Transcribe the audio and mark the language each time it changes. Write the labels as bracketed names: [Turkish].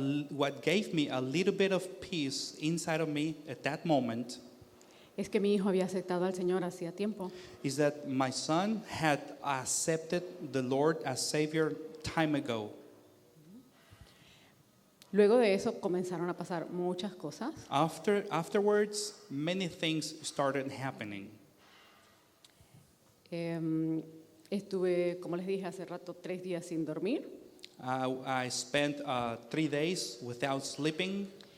[English] what gave me a little bit of peace inside of me at that moment [Spanish] es que mi hijo había aceptado al Señor hacía tiempo. [English] is that my son had accepted the Lord as Savior time ago. [Spanish] Luego de eso comenzaron a pasar muchas cosas. [English] Afterwards, many things started happening. [Spanish] Estuve, como les dije hace rato, 3 días sin dormir. [English] I spent 3 days without sleeping.